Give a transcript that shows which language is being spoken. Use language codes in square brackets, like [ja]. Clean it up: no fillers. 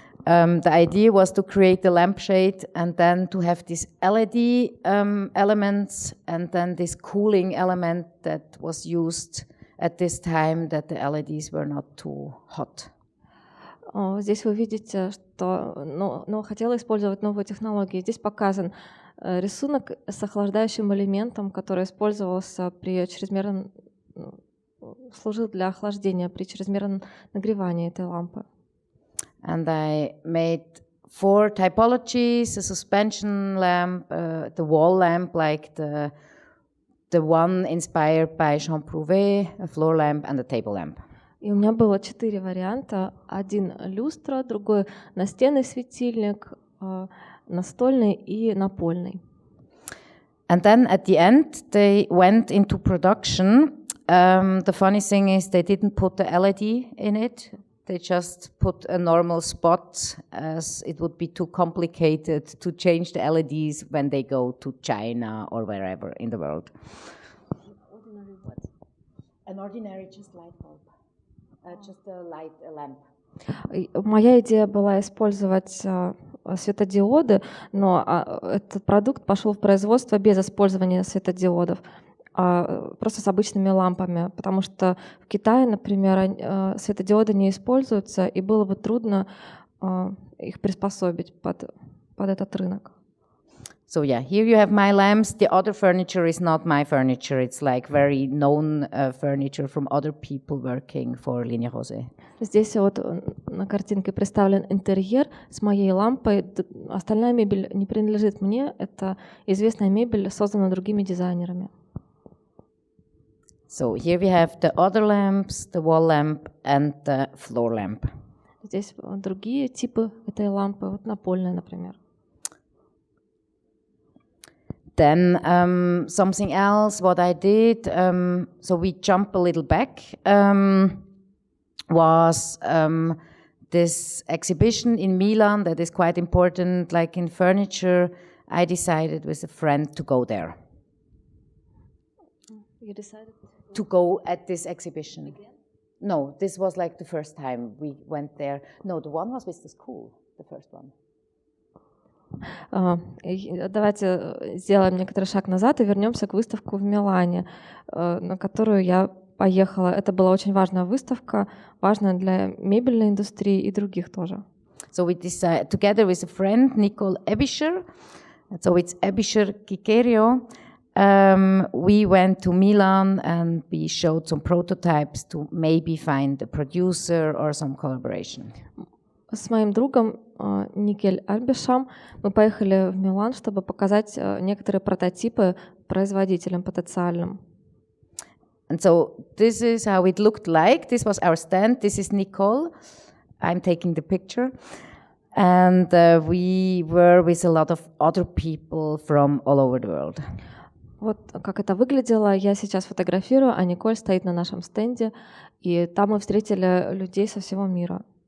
[en] The idea was to create the lampshade and then to have these LED elements and then this cooling element that was used at this time that the LEDs were not too hot. [ru] Здесь вы видите, что хотела использовать новые технологии. Здесь показан рисунок с охлаждающим элементом, который использовался при чрезмерном, служил для охлаждения при чрезмерном нагревании этой лампы. [en] And I made 4 typologies: a suspension lamp, the wall lamp like the one inspired by Jean Prouvé, a floor lamp, and a table lamp. [ru] И у меня было 4 варианта. Один люстра, другой настенный светильник, настольный и напольный. [en] And then at the end, they went into production. The funny thing is they didn't put the LED in it. They just put a normal spot, as it would be too complicated to change the LEDs when they go to China or wherever in the world. Ordinary what? An ordinary just light bulb. Just a lamp. [ru] Моя идея была использовать светодиоды, но этот продукт пошел в производство без использования светодиодов, просто с обычными лампами, потому что в Китае, например, светодиоды не используются, и было бы трудно их приспособить под этот рынок. [en] So yeah, here you have my lamps. The other furniture is not my furniture. It's like very known furniture from other people working for Linie Rose. [ru] Здесь вот на картинке представлен интерьер с моей лампой. Остальная мебель не принадлежит мне. Это известная мебель, созданная другими дизайнерами. [en] So here we have the other lamps, the wall lamp and the floor lamp. [ru] Здесь другие типы этой лампы, вот напольная, например. [en] Then something else, what I did, so we jump a little back, was this exhibition in Milan that is quite important, like in furniture. I decided with a friend to go there. You decided to go at this exhibition. Again? No, this was like the first time we went there. No, the one was with the school, the first one. [ru] Давайте сделаем некоторый шаг назад и вернемся к выставке в Милане, на которую я поехала. Это была очень важная выставка, важная для мебельной индустрии и других тоже. [en] So we decided, together with a friend, Nicole Ebischer, so it's Ebischer ČIČERIO, we went to Milan and we showed some prototypes to maybe find a producer or some collaboration. [ru] С моим другом Никель Альбишам мы поехали в Милан, чтобы показать некоторые прототипы производителям потенциальным. [en] And so this is how it looked like. This was our stand. This is Nicole. I'm taking the picture. And we were with a lot of other people from all over the world. [ru] Вот как это выглядело. Я сейчас фотографирую, а Николь стоит на нашем стенде. И там мы встретили людей со всего мира.